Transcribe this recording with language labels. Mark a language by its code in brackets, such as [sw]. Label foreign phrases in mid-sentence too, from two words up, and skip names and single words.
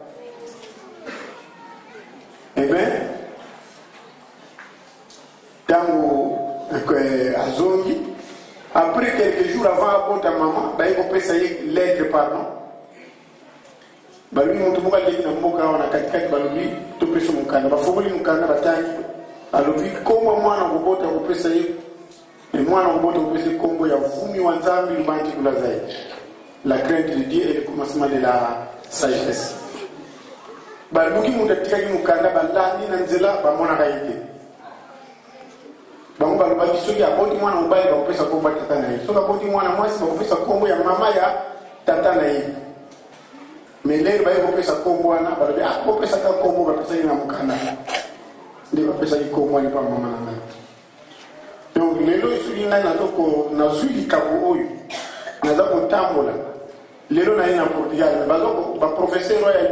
[ln] ntango azongi [fr] après quelques jours avant [ln] abota mama baye kopesa ye [fr] lettre pardon [ln] balobi moto moko aleki na mboka wana katikati balobi topesa mokanda bafokoli mokanda batangi alobi kombo mwana kobota kopesa ye mwana kobota kopesa kombo ya [kg] vumi wa nzambi lubanti kula zaidi [fr] la crainte de Dieu et le commencement de la [ln] sagesse baluki moto atikaki mokanda balandi na nzela bamonaka ye te bango balobaki soki aboti mwana mobali bakopesa kombo ya tata na ye soki aboti mwana mwasi bakopesa kombo ya mama ya tata na ye me lelo baye kopesa kombo wana balobi bopesaka kombo bapesaki na mokanda nde bapesaki kombo wana pa mama na ngai donc lelo soki ngai nazwi likambo oyo naza kotambola lelo na ye na Portugal baprofesseur